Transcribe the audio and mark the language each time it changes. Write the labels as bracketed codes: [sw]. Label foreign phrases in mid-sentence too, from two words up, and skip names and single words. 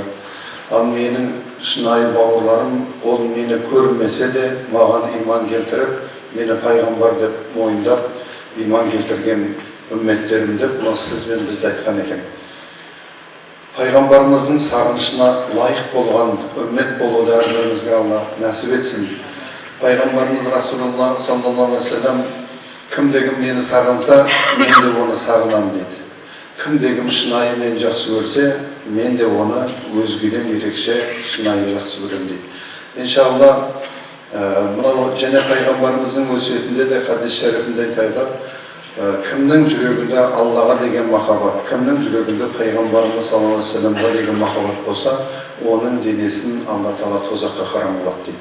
[kk] Ал менің шынайы бауырларым, ол мені көрмесе де маған иман келтіріп, мені пайғамбар деп мойындап, иман келтірген үмметтерім деп, бұл сіз бен бізді айтқан екен. Пайғамбарымыздың сағынышына лайық болған үммет болуды әрбірімізге Алла нәсіп етсін. Пайғамбарымыз Расулулла [ar] صلى الله عليه وسلم [kk] кімде-кім мені сағынса, мен де оны сағынам дейді. Кімде-кім шынайы мені жақсы көрсе, мен де оны өзгеден ерекше шынайы жақсы көрем дейді. Иншалла, мынау және пайғамбарымыздың өсиетінде де хадис шәрифінде айтады: кімнің жүрегінде Аллаға деген махаббат, кімнің жүрегінде пайғамбарымыз [ar] صلى الله عليه وسلم [kk] деген махаббат болса, оның денесін Алла Тағала тозаққа харам қылады дейді.